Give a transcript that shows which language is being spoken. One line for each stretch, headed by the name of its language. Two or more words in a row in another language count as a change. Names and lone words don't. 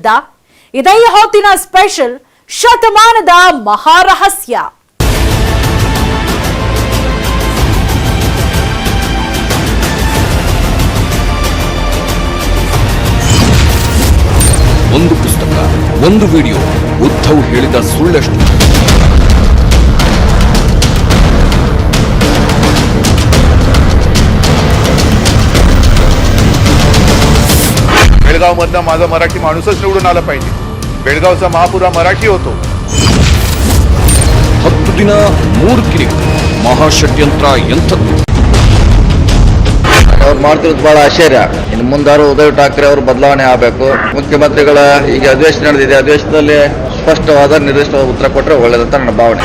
Kannada: ಇದೇ ಹೊತ್ತಿನ ಸ್ಪೆಷಲ್ ಶತಮಾನದ ಮಹಾರಹಸ್ಯ. ಒಂದು ಪುಸ್ತಕ, ಒಂದು ವಿಡಿಯೋ. ಉದ್ಧವ್ ಹೇಳಿದ ಸುಳ್ಳೆಷ್ಟು?
Marathi: बेळगाव मधनं माझा मराठी माणूसच निवडून आला पाहिजे. बेळगावचा महापुरा मराठी होतो.
Kannada: 10 ದಿನ 3 ಕಿರಿಕ್. ಮಹಾಷಡ್ಯಂತ್ರ ಎಂಥದ್ದು? ಅವ್ರು ಮಾಡ್ತಿರೋದು ಬಹಳ ಆಶ್ಚರ್ಯ. ಇನ್ನು ಮುಂದಾರು ಉದ್ಧವ್ ಠಾಕ್ರೆ ಅವರು ಬದಲಾವಣೆ ಆಗಬೇಕು. ಮುಖ್ಯಮಂತ್ರಿಗಳ ಈಗ ಅಧಿವೇಶನ ನಡೆದಿದೆ, ಅಧಿವೇಶನದಲ್ಲಿ ಸ್ಪಷ್ಟವಾದ ನಿರ್ದಿಷ್ಟವಾದ ಉತ್ತರ ಕೊಟ್ಟರೆ ಒಳ್ಳೆಯದಂತ ನನ್ನ ಭಾವನೆ.